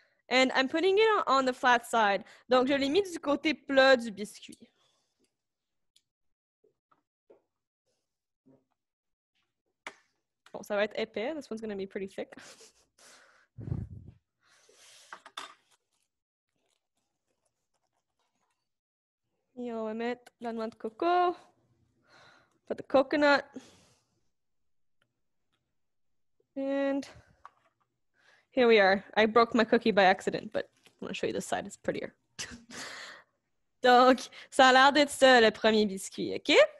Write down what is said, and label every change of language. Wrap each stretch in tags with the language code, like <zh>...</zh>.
<en>And I'm putting it on the flat side.</en> <fr>Donc, je l'ai mis du côté plat du biscuit. Bon, ça va être épais.</fr> <en>This one's going to be pretty thick.</en> <fr>Et on va mettre la noix de coco.</fr> <en>Put the coconut. And here we are. I broke my cookie by accident, but I'm going to show you this side. It's prettier.</en> <fr>Donc, ça a l'air d'être ça, le premier biscuit, OK?</fr>